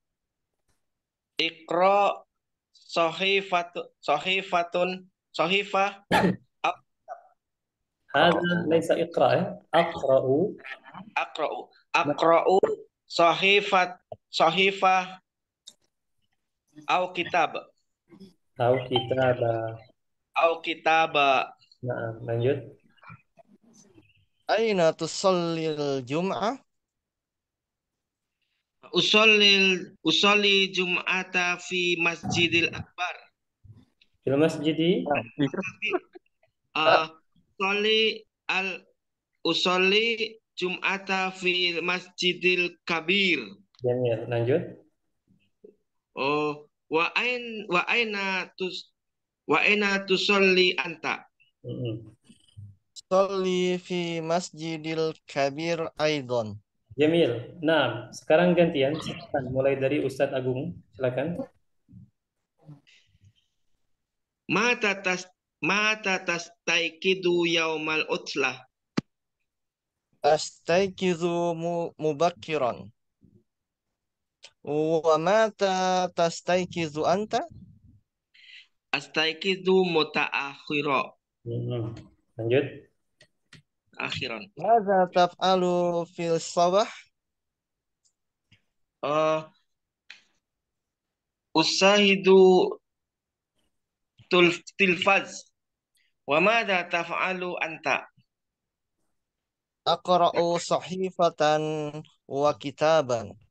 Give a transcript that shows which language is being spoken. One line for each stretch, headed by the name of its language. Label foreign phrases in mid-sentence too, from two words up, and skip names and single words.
Arabic: اقرأ صحيفةٌ صحيفة هذا ليس اقرأ أقرأ. أقرأ أقرأ صحيفة أو كتاب أو كتابة. أو كتابة.
Indonesian: Nah, lanjut.
Arabic: أين تصلي الجمعة? أصلي الجمعة في المسجد الأكبر. في المسجد. أصلي الـ أصلي الجمعة في المسجد الكبير.
Indonesian: Jamil. Lanjut.
Arabic: أوه، وأين تصلي أنت. صل في المسجد الكبير أيضا. Jamil.
Indonesian: Nah, sekarang gantian. Silakan. Mulai dari Ustadz Agung. Silakan.
Arabic: متى تستيقظ يوم العطلة. أستيقظ مبكرا. ومتى تستيقظ أنت? أستيقظ متأخرا.
Indonesian: Lanjut.
Arabic: Akhiran. ماذا تفعل في الصباح? أشاهد التلفاز. وماذا تفعل أنت? أقرأ صحيفة وكتابا.